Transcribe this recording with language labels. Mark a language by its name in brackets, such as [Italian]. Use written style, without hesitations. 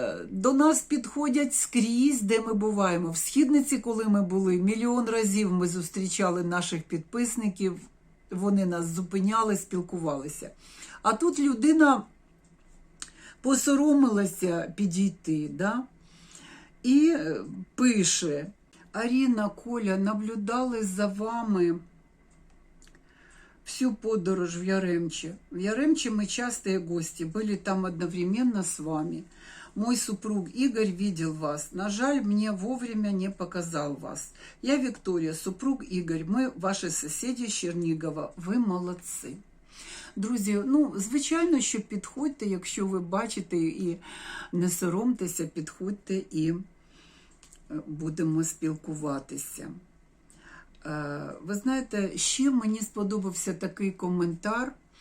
[Ukrainian] До нас підходять скрізь, де ми буваємо. В Східниці, коли ми були, мільйон разів ми зустрічали наших підписників, вони нас зупиняли, спілкувалися. А тут людина посоромилася підійти, да? І пише: Аріна, Коля, [Russian] наблюдали за вами [Ukrainian] всю подорож в Яремче. [Russian] В Яремче мы частые гости, были там одновременно с вами. Мой супруг Игорь видел вас. [Ukrainian] На жаль, [Russian] мне вовремя не показал вас. Я Виктория, супруг Игорь. Мы ваши соседи [Ukrainian] з Чернігова. Ви молодці. Друзі, звичайно, що підходьте, якщо ви бачите, і не соромтеся, підходьте і будемо спілкуватися. Ви знаєте, ще мені сподобався такий коментар.